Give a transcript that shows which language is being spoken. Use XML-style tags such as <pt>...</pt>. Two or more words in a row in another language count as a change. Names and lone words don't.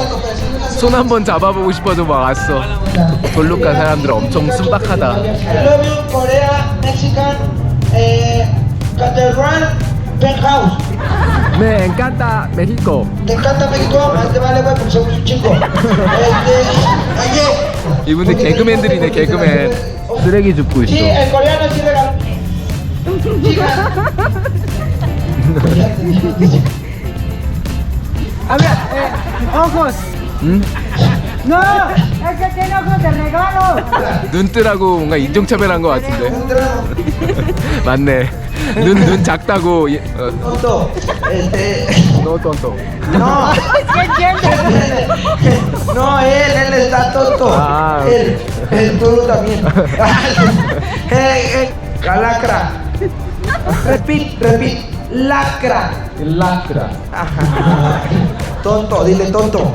<ko>손 한번 잡아보고 싶어도 막 왔어. 볼루카 사람들 엄청 순박하다.</ko> <en>I love you, Korea, Mexican, Cathedral, Penthouse.</en> <es>Me encanta México. ¿Te encanta México? Más te vale, güey, porque somos un chingo. Oye.</es> <ko>이분들 개그맨들이네, 개그맨. 쓰레기 줍고 있어.</ko> <es>Sí, el coreano sí regaló. A ver, ojos.</es> <ko>응?</ko> <es>No, es que tiene ojos de regalo.</es> <ko>눈 뜨라고 뭔가 인종차별한 것 같은데. 맞네. 눈 작다고.</ko> <es>Tonto.</es> <ko>너 tonto.</ko> <es>No. ¿Qué entiendes? No, él está tonto. Ah, Él, tú también. Lacra. Repite. Lacra. Lacra. Ajá. Tonto, dile tonto.</es>